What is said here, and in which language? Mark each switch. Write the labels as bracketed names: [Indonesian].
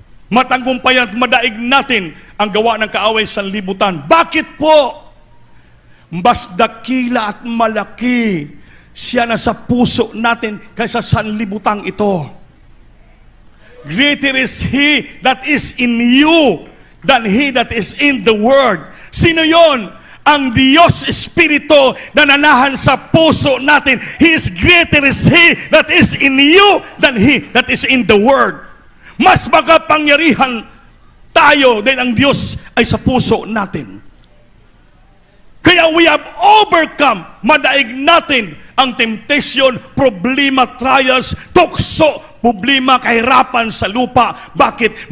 [Filipino] Matagumpay at madaig natin ang gawa ng kaaway sa libutan. Bakit po? Mas dakila at malaki siya na sa puso natin kaysa sanlibutang ito. [English] Greater is He that is in you than he that is in the world. [Filipino] Sino yon? Ang Diyos Espiritu na nanahan sa puso natin. [English] He is greater is He that is in you than he that is in the world. [Filipino] Mas makapangyarihan tayo dahil ang Diyos ay sa puso natin. Kaya [English] we have overcome, [Filipino] madaig natin ang temptation, problema, trials, tukso, problema, kahirapan sa lupa. Bakit?